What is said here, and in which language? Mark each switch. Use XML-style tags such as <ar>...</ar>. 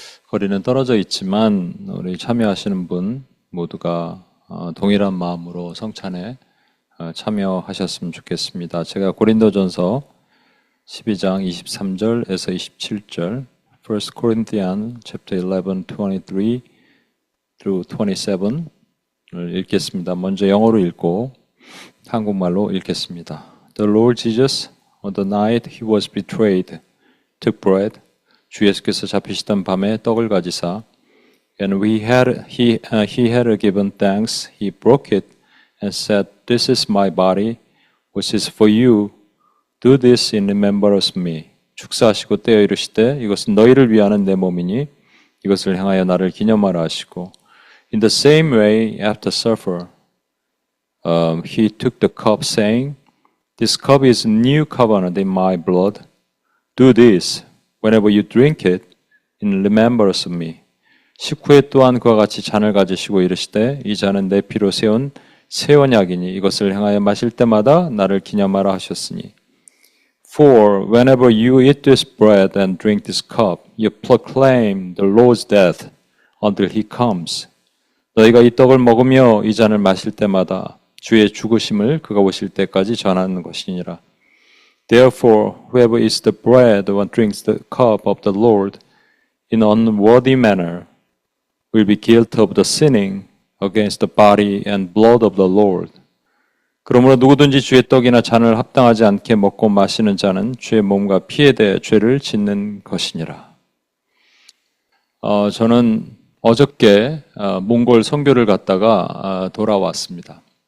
<ko>거리는 떨어져 있지만 우리 참여하시는 분 모두가 동일한 마음으로 성찬에 참여하셨으면 좋겠습니다. 제가 고린도전서 12장 23절에서 27절,</ko> <en>1 Corinthians chapter 11, 23 through 27</en> <ko>을 읽겠습니다. 먼저 영어로 읽고 한국말로 읽겠습니다.</ko> <en>The Lord Jesus, on the night he was betrayed, took bread.</en> <ko>주 예수께서 잡히시던 밤에 떡을 가지사,</ko> <en>and he had given thanks. He broke it and said, "This is my body, which is for you. Do this in remembrance of me."</en> <ko>축사하시고 떼어 이르시되, 이것은 너희를 위하는 내 몸이니 이것을 향하여 나를 기념하라 하시고,</ko> <en>in the same way after supper, he took the cup, saying, "This cup is a new covenant in my blood. Do this whenever you drink it in remembrance of me."</en> <ko>식후에 또한 그와 같이 잔을 가지시고 이르시되, 이 잔은 내 피로 세운 새 언약이니 이것을 행하여 마실 때마다 나를 기념하라 하셨으니.</ko> <en>For whenever you eat this bread and drink this cup, you proclaim the Lord's death until he comes.</en> <ko>너희가 이 떡을 먹으며 이 잔을 마실 때마다 주의 죽으심을 그가 오실 때까지 전하는 것이니라.</ko> <en>Therefore, whoever eats the bread and drinks the cup of the Lord in an unworthy manner will be guilty of the sinning against the body and blood of the Lord.</en> <ko>그러므로 누구든지 주의 떡이나 잔을 합당하지 않게 먹고 마시는 자는 주의 몸과 피에 대해 죄를 짓는 것이니라. 저는 어저께 몽골 선교를 갔다가 돌아왔습니다.</ko>